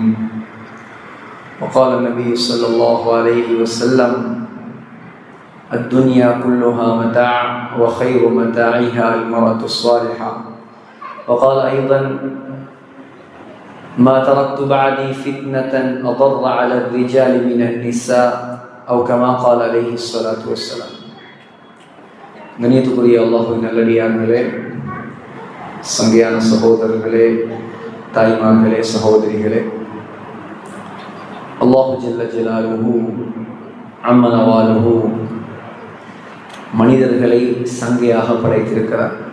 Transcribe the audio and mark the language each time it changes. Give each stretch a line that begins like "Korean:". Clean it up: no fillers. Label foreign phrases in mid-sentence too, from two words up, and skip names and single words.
Arabic: وقال النبي صلى الله عليه وسلم: الدنيا كلها متاع وخير متاعها المرأة الصالحة. وقال أيضا: ما تركت بعدي فتنة أضر على الرجال من النساء، أو كما قال عليه الصلاة والسلام.
Tamil: கண்ணியத்துக்குரிய அல்லாஹ்வின் நல்லடியார்களே, சங்கையான சகோதரர்களே, தாய்மார்களே, சகோதரிகளே,
Arabic: الله جل جلاله عم نواله
Tamil: மனிதர்களை சங்கையாக படைத்திருக்கிறார்.